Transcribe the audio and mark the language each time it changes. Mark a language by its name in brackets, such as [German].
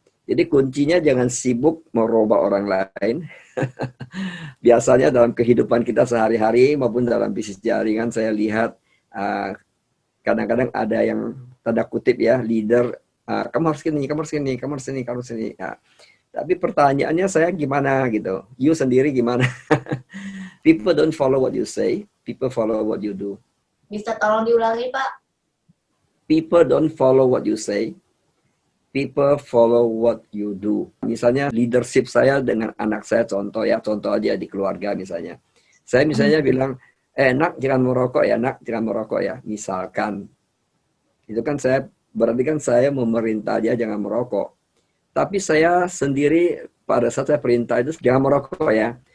[Indonesian] Jadi kuncinya jangan sibuk merubah orang lain. Biasanya dalam kehidupan kita sehari-hari maupun dalam bisnis jaringan saya lihat kadang-kadang ada yang tanda kutip ya leader, kamu harus gini, kamu harus gini, kamu harus ini, kamu harus ini. Nah, tapi pertanyaannya saya gimana gitu, you sendiri gimana? [English] People don't follow what you say, people follow what you do. [Indonesian] Bisa tolong diulangi, Pak? [English] People don't follow what you say, people follow what you do. [Indonesian] Misalnya leadership saya dengan anak saya, contoh aja di keluarga misalnya. Saya misalnya bilang, nak jangan merokok ya, nak jangan merokok ya. Misalkan, itu kan berarti kan saya memerintah dia jangan merokok. Tapi saya sendiri pada saat saya perintah itu jangan merokok ya.